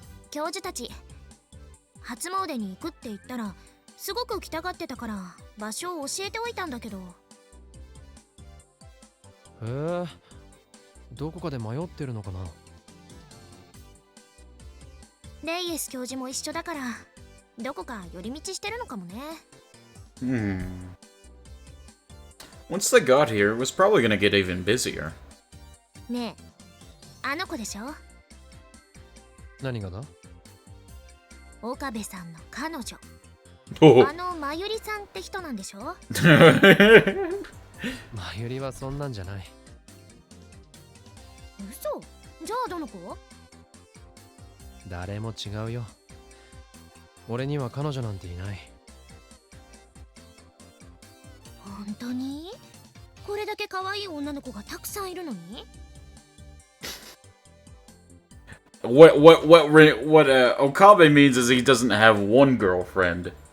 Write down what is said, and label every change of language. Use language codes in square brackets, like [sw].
[ja] 教授たち初詣に行くって言ったらすごく来たがってたから場所を教えておいたんだけど。へえ、どこかで迷ってるのかな。レイエス教授も一緒だから、どこか寄り道してるのかもね。 [en] Once they got here, it was probably gonna get even busier. [ja] ねえ、あの子でしょ？何がだ？岡部さんの彼女。 Oh. あのまゆりさんって人なんでしょ？まゆりはそんなんじゃない。嘘？じゃあどの子？誰も違うよ。俺には彼女なんていない。本当に？これだけ可愛い女の子がたくさんいるのに？ [en] What Okabe means is he doesn't have one girlfriend.